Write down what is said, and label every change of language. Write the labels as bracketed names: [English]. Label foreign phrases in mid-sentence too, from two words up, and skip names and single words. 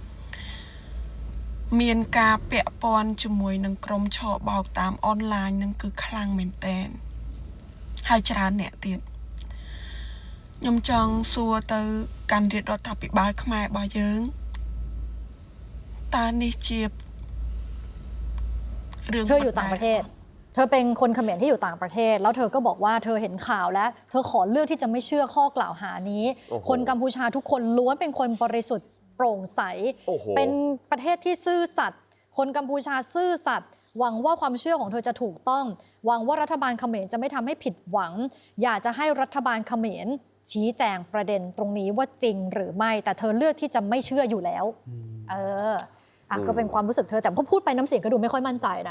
[Khmer] មានការពាក់ព័ន្ធជាមួយនឹងក្រុមឆបោកតាមអនឡាញនឹងគឺខ្លាំងមែនតើហើយច្រើនអ្នកទៀតខ្ញុំចង់សួរទៅកាន់រាជរដ្ឋាភិបាលខ្មែររបស់យើងតើនេះជារឿង [Thai] เธออยู่ต่างประเทศเธอเป็นคนเขมรที่อยู่ต่างประเทศแล้วเธอก็บอกว่าเธอเห็นข่าวแล้วเธอขอเลือกที่จะไม่เชื่อข้อก ล่าวหานี้คนกัมพูชาทุกคนล้วนเป็นคนบริสุทธิ์โปร่งใสเป็นประเทศที่ซื่อสัตย์คนกัมพูชาซื่อสัตย์หวังว่าความเชื่อของเธอจะถูกต้องหวังว่ารัฐบาลเขมรจะไม่ทำให้ผิดหวังอยากจะให้รัฐบาลเขมรชี้แจงประเด็นตรงนี้ว่าจริงหรือไม่แต่เธอเลือกที่จะไม่เชื่ออยู่แล้วก็เป็นความรู้สึกเธอแต่พอพูดไปน้ำเสียงก็ดูไม่ค่อยมั่นใจนะ